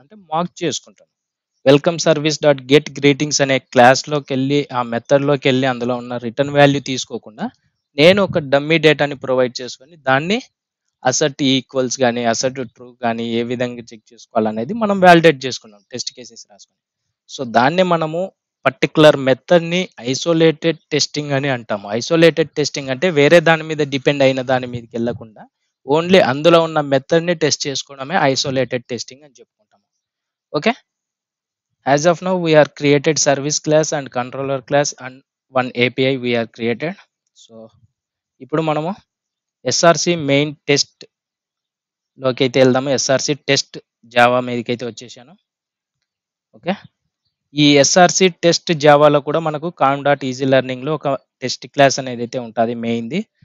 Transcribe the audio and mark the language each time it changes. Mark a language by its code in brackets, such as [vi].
[te] అంటే మాక్ చేసుకుంటాను. Welcome service dot get greetings అనే క్లాస్‌లోకెళ్ళి ఆ మెథడ్‌లోకెళ్ళి అందులో ఉన్న రిటర్న్ వాల్యూ తీసుకోకుండా నేను ఒక డమ్మీ డేటాని ప్రొవైడ్ చేసుకొని దాన్ని అసెట్ ఈక్వల్స్ గాని, అసెట్ ట్రూ గాని ఏ విధంగా చెక్ చేసుకోవాలనేది మనం వాలిడేట్ చేసుకున్నాం టెస్ట్ కేసెస్ రాసుకొని. సో, దాన్నే మనము పర్టిక్యులర్ మెథడ్‌ని ఐసోలేటెడ్ టెస్టింగ్ అని అంటాము. ఐసోలేటెడ్ టెస్టింగ్ అంటే వేరే దాని మీద డిపెండ్ అయిన దాని మీదకెళ్ళకుండా ఓన్లీ అందులో ఉన్న మెథడ్‌ని టెస్ట్ చేసుకోవడమే ఐసోలేటెడ్ టెస్టింగ్ అని చెప్పుకుంటాము. Okay. [en] As of now, we are created service class and controller class and one API we are created. [te] So, ఇప్పుడు మనము ఎస్ఆర్‌సి మెయిన్ టెస్ట్ లోకైతే వెళ్దాము. ఎస్ఆర్‌సి టెస్ట్ జావా మీదకైతే వచ్చేసాను. ఓకే. ఈ ఎస్ఆర్‌సి టెస్ట్ జావాలో కూడా మనకు కామ్ డాట్ ఈజీ లెర్నింగ్‌లో ఒక test class అనేదైతే ఉంటది మెయిన్‌ది.